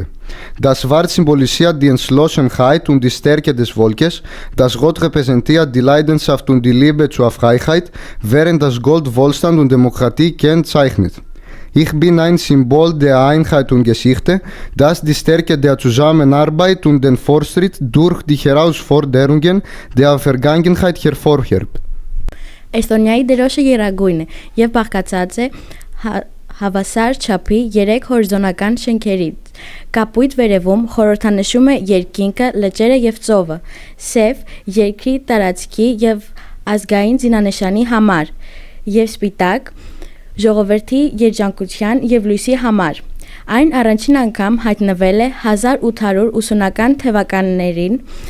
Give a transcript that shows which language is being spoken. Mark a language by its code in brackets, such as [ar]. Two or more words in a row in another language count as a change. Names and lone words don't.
[de] Das Schwarz symbolisiert die Entschlossenheit und die Stärke des Volkes, das Rot repräsentiert die Leidenschaft und die Liebe zur Freiheit, während das Gold Wohlstand und Demokratie kennzeichnet. Ich bin ein Symbol der Einheit und Geschichte, das die Stärke der Zusammenarbeit und den Fortschritt durch die Herausforderungen der Vergangenheit hervorhebt. [hy] Էստոնիայի դերոշը եռագույն է եւ բաղկացած է հավասար չափի 3 հորիզոնական շենքերից։ Կապույտ վերևում խորհրդանշում է երկինքը, լճերը եւ ծովը, սև երկրի տարածքի եւ ազգային զինանշանի համար եւ սպիտակ ժողովրդի երջանկության եւ լույսի համար։ Այն առաջին անգամ հայտնվել է 1880-ական թվականներին